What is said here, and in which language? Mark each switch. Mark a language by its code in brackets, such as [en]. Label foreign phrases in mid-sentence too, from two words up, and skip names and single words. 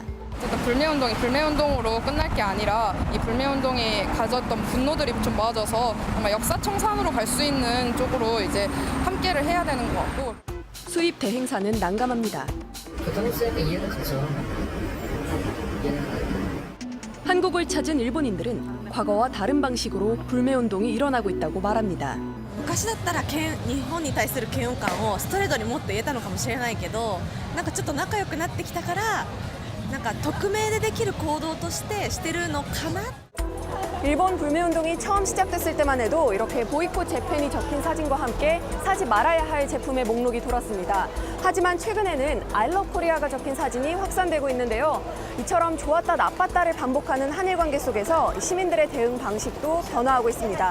[ko] 불매운동이 불매운동으로 끝날 게 아니라 이 불매운동이 가졌던 분노들이 좀 모아져서 아마 역사청산으로 갈 수 있는 쪽으로 이제 함께를 해야 되는 것 같고. 수입 대행사는 난감합니다. 한국을 찾은 일본인들은 과거와 다른 방식으로 불매운동이 일어나고 있다고 말합니다. [ja] 昔だったら日本に対する嫌悪感をストレートにもっと言えたのかもしれないけど、なんかちょっと仲良くなってきたからなんか匿名でできる行動としてしてるのかな。 [ko] 일본 불매운동이 처음 시작됐을 때만 해도 이렇게 보이콧 재팬이 적힌 사진과 함께 사지 말아야 할 제품의 목록이 돌았습니다. 하지만 최근에는 [en] I love Korea [ko] 가 적힌 사진이 확산되고 있는데요. 이처럼 좋았다 나빴다를 반복하는 한일 관계 속에서 시민들의 대응 방식도 변화하고 있습니다.